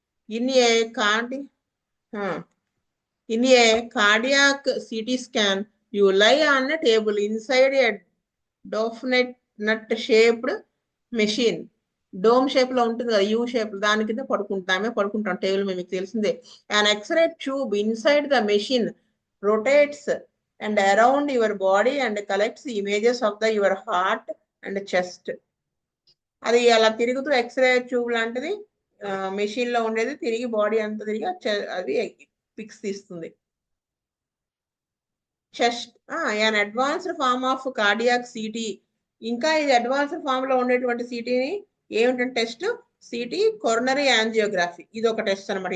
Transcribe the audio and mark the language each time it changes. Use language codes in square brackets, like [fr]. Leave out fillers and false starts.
[en] In a cardi In a cardiac CT scan, you lie on a table inside a donut shaped machine. [te] Dome shape లో ఉంటుంది కదా, U shape, దాని కింద పడుకుంటాం table మీద, మీకు తెలిసిందే. [en] an x-ray tube inside the machine rotates and around your body and collects images of your heart and chest. [te] అది అలా తిరుగుతూ ఎక్స్రే ట్యూబ్ లాంటిది మెషిన్ లో ఉండేది తిరిగి బాడీ అంతా తిరిగి అది పిక్స్ తీస్తుంది. [en] Chest an advanced form of cardiac CT. [te] ఇంకా ఇది అడ్వాన్స్డ్ ఫామ్ లో ఉండేటువంటి సిటీని ఏమిటంటే టెస్ట్ సిటీ కొరనరీ యాంజియోగ్రఫీ. ఇది ఒక టెస్ట్ అనమాట.